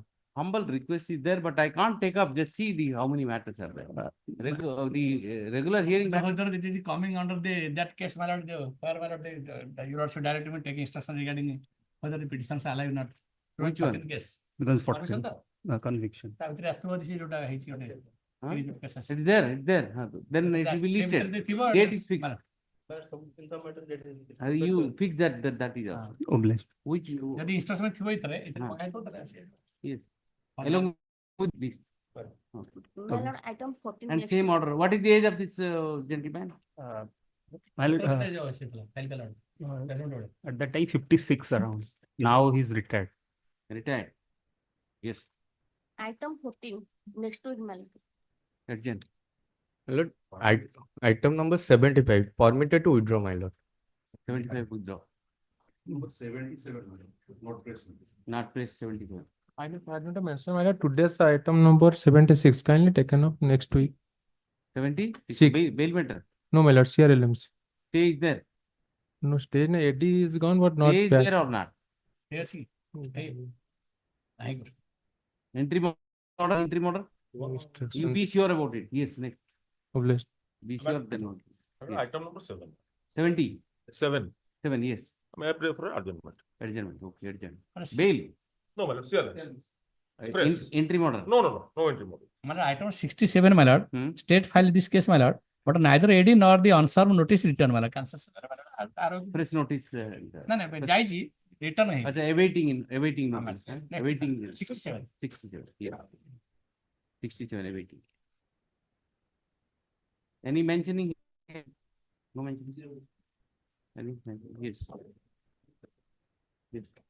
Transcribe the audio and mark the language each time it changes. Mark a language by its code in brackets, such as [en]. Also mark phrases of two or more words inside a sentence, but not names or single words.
[en] Humble request is there, but I can't take up. Just see the how many matters are there. Regular hearing. So whether it is coming under that case, my lord, where my lord, you also directly will take instruction regarding whether the petitions are alive or not. Which one? Case. because Permission 14 to? conviction. [or] ତା ଭିତରେ ଆସିଥିବ ଯଦି ସେ ଯୋଉଟା ହେଇଛି ଗୋଟେ Huh? [en] series of cases. It's there, it's there. Then it will be [or] ସେ ଭିତରେ [en] listed. [or] ଥିବ, [en] Date is fixed. [or] ମାନେ [en] You fix that is all. Obliged. Which, [or] ଯଦି instruction ଥିବ ଏଥିରେ ଏଥିରେ ହଁ। ପକାଇଥିବ ତାହେଲେ ଆସିବ। [en] yes, along with this. My lord, item 14. And next same one. order. What is the age of this gentleman? My lord, [or] କେତେ ଯାଉ ଆସିବ ଫାଇଲ କଲା ବେଳେ? [en] at that time 56 around. Now he's retired. Retired. Yes, Item 14, next to it, my lord. adjourned. My lord, item number 75, permitted to withdraw, my lord. 75 withdraw. Number 77, not present. Not press 75. Pardon to mention, my lord, today's item number 76, kindly taken up next week. 70? Six. Bail matter. No, my lord, CRLMs. Stay is there. No, stay in AD is gone, but not Stay is back. there or not? [or] ଠିକ ଅଛି ନାହିଁ [en] Entry order, entry order. You Instruction be sure about it. Yes, next. obliged. Be sure then. Yes. Item number 7. 70. 7. 7, yes. May I pray for adjournment? Adjournment. Okay, adjournment. [or] ମାନେ [en] Bail. No, my lord. CLS. Press. Entry order. No, no, no. No entry mode. ମାନେ item 67, my lord, Hmm. state filed this case, my lord, but neither AD nor the unserved notice return, my lord. Cancellation, Press notice. [or] ନା ନା ଯାଇଛି return ହେଇନି। [en] Acha, awaiting notice. Next. Awaiting. 67. 67. Yeah. 67 awaiting. Any mentioning? No mentioning. Any mentioning? Yes. Yes.